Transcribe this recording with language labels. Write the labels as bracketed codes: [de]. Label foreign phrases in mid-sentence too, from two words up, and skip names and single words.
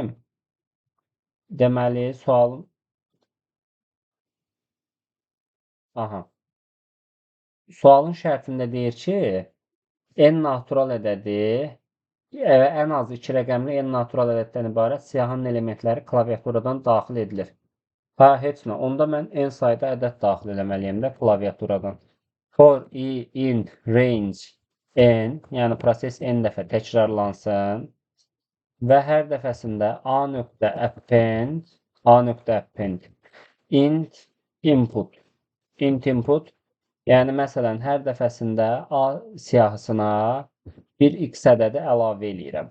[az] Deməli, sualın şərtində deyir ki, n natural ədədi ən az 2 rəqəmli n natural ədəddən ibarət siyahının elementləri klaviaturadan daxil edilir. Heç nə. Onda mən n sayda ədəd daxil eləməliyəm də klaviaturadan. [en] For i in range n, [az] yəni proses n dəfə təkrarlansın və hər dəfəsində [en] a.append int input, [az] yəni məsələn hər dəfəsində a siyahısına bir x ədədi əlavə eləyirəm.